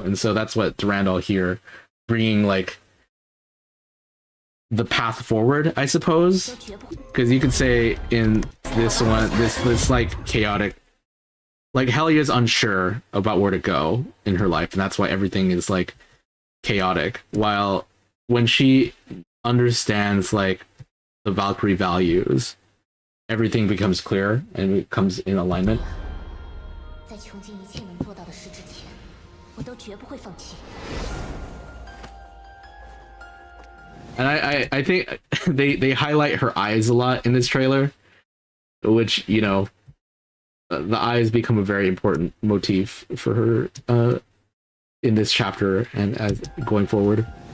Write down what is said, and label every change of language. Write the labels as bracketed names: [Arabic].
[English] And so that's what Durandal here, bringing like the path forward, I suppose, because you could say in this one, this like chaotic, like Helia's unsure about where to go in her life, and that's why everything is like chaotic, while when she understands like the Valkyrie values, everything becomes clear and it comes in alignment. [Chinese] 在穷尽一切能做到的事之前，我都绝不会放弃。 [English] And I think they highlight her eyes a lot in this trailer, which, you know, the eyes become a very important motif for her in this chapter and as going forward.